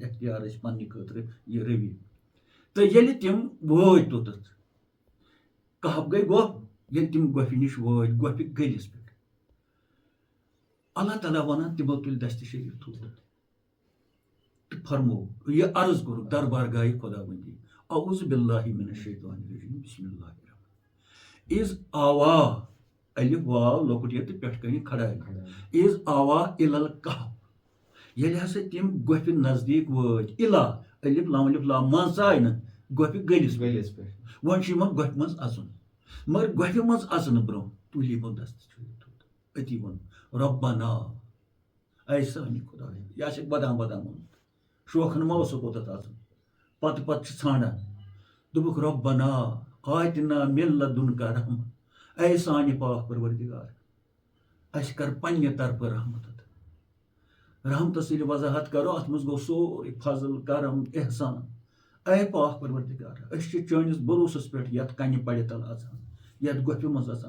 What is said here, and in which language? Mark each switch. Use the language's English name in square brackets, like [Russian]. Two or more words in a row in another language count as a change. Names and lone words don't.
[Kashmiri] اختیار أسۍ پننہِ خٲطرٕ یہِ رٔوی تہٕ ییٚلہِ تِم وٲتۍ توٚتَتھ کہف گٔے گۄپھ ییٚلہِ تِم گۄپھِ نِش وٲتۍ گۄپھِ گٔلِس پٮ۪ٹھ اللہ تعالیٰ وَنان تِمو تُلۍ دستہِ شریٖف تھوٚد تہٕ فرموو یہِ عرض کوٚرُکھ دربارگاہہِ خۄدا بندی [Arabic] اعوذ باللہ من الشیطان الرجیم بسم اللہ الرحمن اِذ آوا [Kashmiri] الف واو لۄکُٹ یہِ تہٕ پٮ۪ٹھٕ کَنہِ کھڑاے [Arabic] اِذ آوا اِلى الکہف [Kashmiri] ییٚلہِ ہسا تِم گۄپھِ نزدیٖک وٲتۍ اِلا الف لام الف لام منٛز ژاے نہٕ گۄپھِ گٔلِس پٮ۪ٹھ وۄنۍ چھُ یِمن گۄپھِ منٛز اژُن مگر گۄپھِ منٛز اژنہٕ برونٛہہ تُلۍ یِمو دستہٕ چھٔڑِتھ تھوٚد أتی ووٚن رۄبنا اے سانہِ خۄدایا یہِ آسہِ بدام بدام ووٚنمُت شوخن ما اوسُکھ اوٚتتھ آسان پتہٕ چھِ ژھانڈان دوٚپُکھ [Arabic] رۄبنا آتنا من لدُنکا رحمت [Kashmiri] اے سانہِ پاک پروردگار اَسہِ کر پننہِ طرفہٕ رحمت رحمتس ییٚلہِ وضاحت کرو اتھ منٛز گوٚو سورُے فضل کرم احسان اے پاک پروردگار أسۍ چھِ چٲنِس بروسس پٮ۪ٹھ یتھ کنہِ پرِ تل اژان یتھ گۄپھِ منٛز اژان